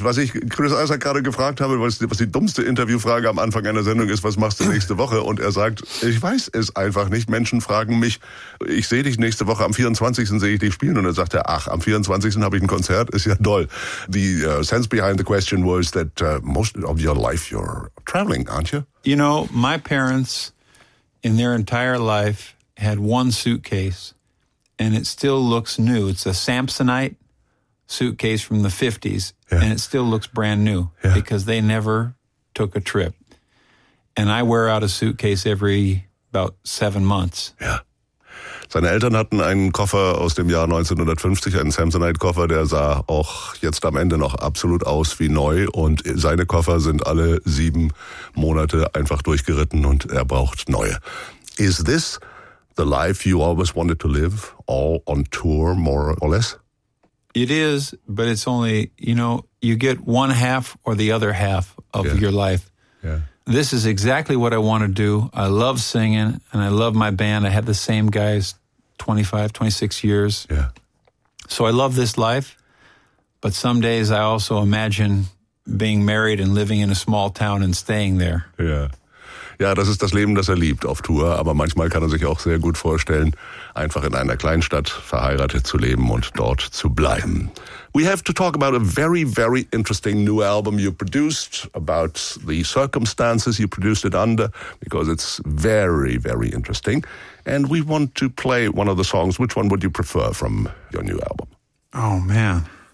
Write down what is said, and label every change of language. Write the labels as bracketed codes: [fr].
[de] Was ich Chris Isaak gerade gefragt habe, was die dummste Interviewfrage am Anfang einer Sendung ist, was machst du nächste Woche? Und er sagt, ich weiß es einfach nicht. Menschen fragen mich, ich sehe dich nächste Woche, am 24. sehe ich dich spielen. Und dann sagt er, ach, am 24. habe ich ein Konzert, ist ja doll. [en] The sense behind the question was that most of your life you're traveling, aren't you? You know, my parents in their entire life had one suitcase. And it still looks new. It's a Samsonite suitcase from the 50s, and it still looks brand new because they never took a trip. And I wear out a suitcase every about 7 months. Yeah. [de] Seine Eltern hatten einen Koffer aus dem Jahr 1950, einen Samsonite-Koffer, der sah auch jetzt am Ende noch absolut aus wie neu. Und seine Koffer sind alle 7 Monate einfach durchgeritten und er braucht neue. [en] Is this the life you always wanted to live, all on tour, more or less? It is, but it's only, you know, you get one half or the other half of your life. Yeah. This is exactly what I want to do. I love singing, and I love my band. I had the same guys 25, 26 years. Yeah. So I love this life, but some days I also imagine being married and living in a small town and staying there. Yeah. [de] Ja, das ist das Leben, das er liebt auf Tour, aber manchmal kann er sich auch sehr gut vorstellen, einfach in einer Kleinstadt verheiratet zu leben und dort zu bleiben. [en] We have to talk about a very, very interesting new album you produced, about the circumstances you produced it under, because it's very, very interesting. And we want to play one of the songs. Which one would you prefer from your new album? Oh, man.